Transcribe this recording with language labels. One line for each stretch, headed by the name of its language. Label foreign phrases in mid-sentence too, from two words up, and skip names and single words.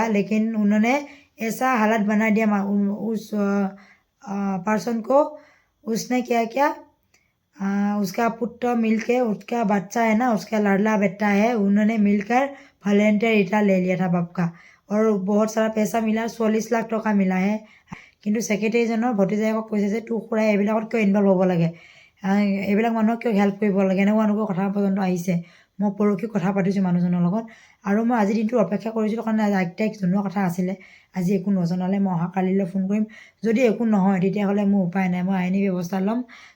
Hindi: लेकिन उन्होंने ऐसा हालत बना दिया उस पर्सन को। उसने क्या किया, उसका पुत्र मिलके, उसका बच्चा है ना, उसका लाडला बेटा है, उन्होंने मिलकर
English: volunteer retire
Hindi: ले लिया था बाप का। और बहुत सारा पैसा मिला, 40 लाख टका मिला है।
Assamese: কিন্তু ছেক্ৰেটাৰীজনৰ ভতিজাকক কৈছে যে তোৰ খুৰাই এইবিলাকত কিয় ইনভল্ভ হ'ব লাগে, এইবিলাক মানুহক কিয় হেল্প কৰিব লাগে, এনেকুৱা এনেকুৱা কথা পৰ্যন্ত আহিছে। মই পৰহি কথা পাতিছোঁ মানুহজনৰ লগত, আৰু মই আজিৰ দিনটো অপেক্ষা কৰিছিলোঁ কাৰণ আজি 8 তাৰিখ জনোৱা কথা আছিলে। আজি একো নজনালে মই অহা কালিলৈ ফোন কৰিম। যদি একো নহয় তেতিয়াহ'লে মোৰ উপায় নাই, মই আইনী ব্যৱস্থা ল'ম।